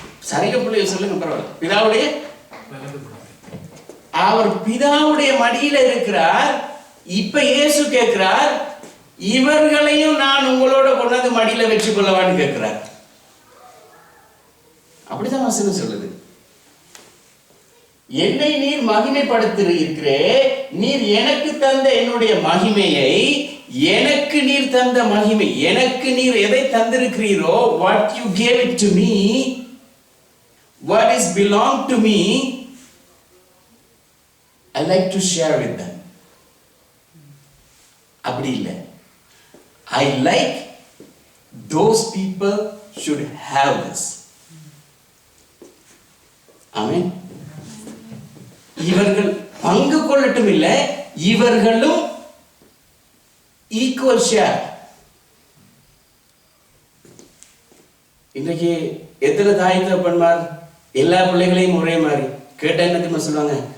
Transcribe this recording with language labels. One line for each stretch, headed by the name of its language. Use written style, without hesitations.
Tamil: சரிக பிள்ளைய சொல்லுங்க, பரவாயில்ல. பிதாவுடைய, அவர் பிதாவுடைய மடியில இருக்கிறார். இப்ப இயேசு கேட்கிறார், இவர்களையும் நான் உங்களோட கொண்டாந்து மடியில வச்சு கொள்ளவான்னு கேட்கிறார். அப்படிதான் வசனம் சொல்லுது. என்னை நீர் மகிமைப்படுத்தியிருக்கிறே, நீர் எனக்கு தந்த என்னுடைய மகிமையை, எனக்கு நீர் தந்த மகிமை, எனக்கு நீர் எதை தந்திருக்கிறீரோ,
English: what you gave it to me, what is belong to me, I like to share with them.
Tamil: அப்படி இல்லை,
English: I like those people should have this. Amen.
Tamil: இவர்கள் பங்கு கொள்ளட்டும், இல்லை இவர்களும் ஈக்குவல் ஷேர். இன்றைக்கு எத்தனை தாய் தகப்பன்மார் எல்லா பிள்ளைகளையும் ஒரே மாதிரி கேட்டா என்ன தெரியுமா சொல்லுவாங்க?